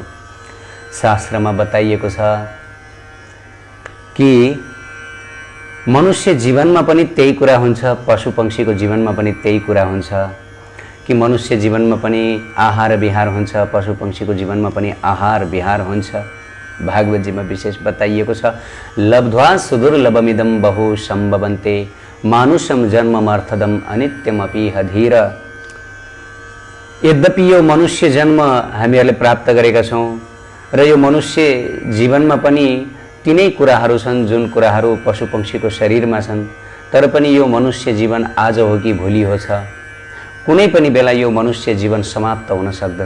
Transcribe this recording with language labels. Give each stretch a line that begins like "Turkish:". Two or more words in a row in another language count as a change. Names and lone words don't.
Nepali: शास्त्रमा बताइएको छ कि मनुष्य जीवनमा पनि त्यही कुरा हुन्छ, पशु पंक्षीको जीवनमा पनि त्यही कुरा हुन्छ कि मनुष्य जीवनमा पनि आहार विहार हुन्छ, पशु पंक्षीको जीवनमा पनि आहार विहार हुन्छ। भागवत जीमा विशेष बताइएको छ,
Sanskrit: लब्ध्वा सुदुर्लभमिदं बहु सम्भवन्ते मानुषम जन्ममर्थदम अनित्यमपि धीर।
Nepali: यद्यपि यो मनुष्य जन्म हामीहरूले प्राप्त गरेका छौँ र यो मनुष्य जीवनमा पनि तिनै कुराहरू छन् जुन कुराहरू पशु पंक्षीको शरीरमा छन्, तर पनि यो मनुष्य जीवन आज हो कि भोलि हो छ। कुनै पनि बेला यो मनुष्य जीवन समाप्त हुन सक्दछ।